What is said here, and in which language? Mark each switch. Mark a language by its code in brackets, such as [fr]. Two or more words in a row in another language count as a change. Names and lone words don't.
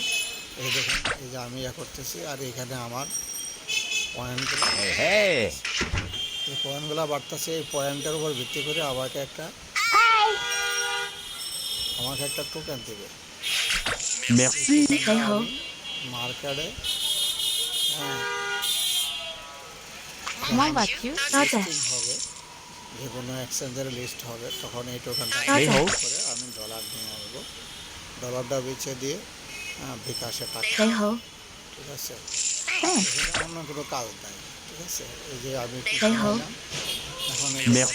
[bn] এই দেখেন, এই যে আমি করতেছি, আর এখানে আমার পয়েন্টগুলো, এই পয়েন্টগুলো বাড়তেছে। এই পয়েন্টের উপর ভিত্তি করে আমাকে একটা টোকেন দেবে। আমি মার্কেটে, হ্যাঁ, [fr] Comment [bn] যখন [fr] vas-tu? Roger. [bn] লিস্টিং হবে, যে কোনো এক্সচেঞ্জের লিস্ট হবে, তখন এই টোকেনটা Hey ho. করে আমি ডলার নিয়ে আসবো। ডলারটা বেচে দিয়ে বিকাশে টাকা, Hey ho. ঠিক আছে। [en] Thanks. [bn] এখানে অন্য কোনো কাজ নাই, ঠিক আছে। এই যে আমি একটু Hey ho. ঘুমাইলাম, এখন এই যে